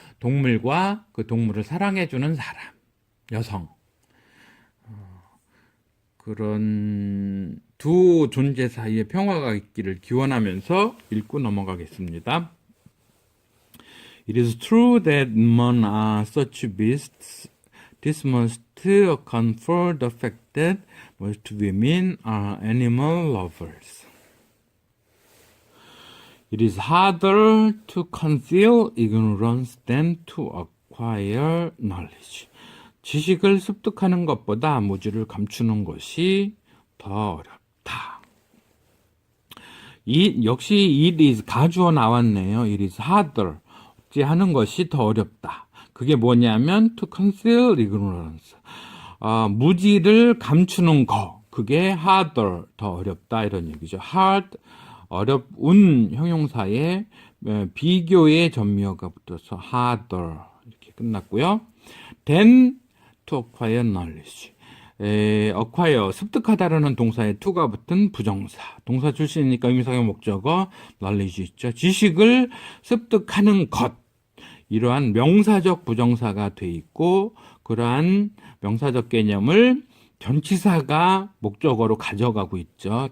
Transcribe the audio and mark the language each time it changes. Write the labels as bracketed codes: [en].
[ko] 동물과 그 동물을 사랑해주는 사람, 여성. 그런 두 존재 사이에 평화가 있기를 기원하면서 읽고 넘어가겠습니다. [en] It is true that men are such beasts. This must account for the fact that most women are animal lovers. It is harder to conceal ignorance than to acquire knowledge. [ko] 지식을 습득하는 것보다 무지를 감추는 것이 더 어렵다. 역시 it is 가주어 나왔네요. [en] It is harder. [ko] 하는 것이 더 어렵다. 그게 뭐냐면 [en] to conceal ignorance. [ko] 무지를 감추는 거. 그게 harder. 더 어렵다. 이런 얘기죠. hard. 어렵운 형용사에 비교의 전미어가 붙어서 harder. 이렇게 끝났고요. [en] then to acquire knowledge. [ko] acquire, 습득하다라는 동사에 to가 붙은 부정사. 동사 출신이니까 의미상의 목적어 knowledge 있죠. 지식을 습득하는 것. 이러한 명사적 부정사가 돼 있고 그러한 명사적 개념을 전치사가 목적어로 가져가고 있죠.